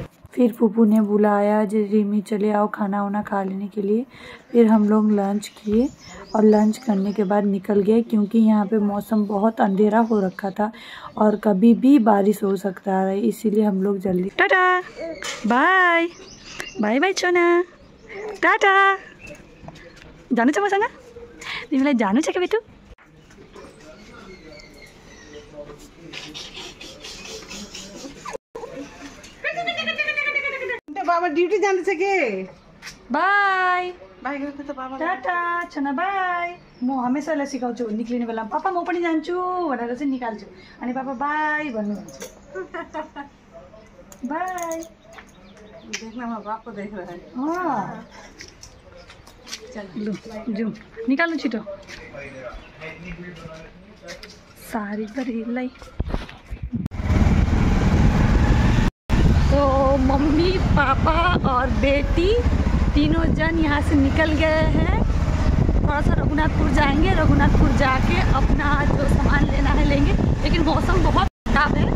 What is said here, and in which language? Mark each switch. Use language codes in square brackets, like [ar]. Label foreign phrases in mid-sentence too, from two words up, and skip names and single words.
[hi] फिर फूफू ने बुलाया जे रिमी चले आओ खाना वाना खा लेने के लिए। फिर हम लोग लंच किए और लंच करने के बाद निकल गए क्योंकि यहाँ पे मौसम बहुत अंधेरा हो रखा था और कभी भी बारिश हो सकता है, इसीलिए हम लोग जल्दी टाटा [en] bye bye bye [hi] छोना टाटा। [ne] जानु छ मसँग? तिमीलाई जानु छ के बेटु? बाबा ड्यूटी जाने छ के? बाय बाई गर्नु त बाबा। टाटा छोना बाय। म हमेसालाई सिकाउँछु निक्लिने बेलामा पापा म पनि जान्छु भनेर चाहिँ निकाल्छु अनि पापा बाई भन्नुहुन्छ। बाय। [hi] देखना बाप को देख रहा है। [ne] हाँ लु जाउँ निकाल्नु छिटो सारी बरेलाई। [hi] तो मम्मी पापा और बेटी तीनों जन यहाँ से निकल गए हैं। थोड़ा सा रघुनाथपुर जाएंगे, रघुनाथपुर जाके अपना जो सामान लेना है लेंगे, लेकिन मौसम बहुत खराब है।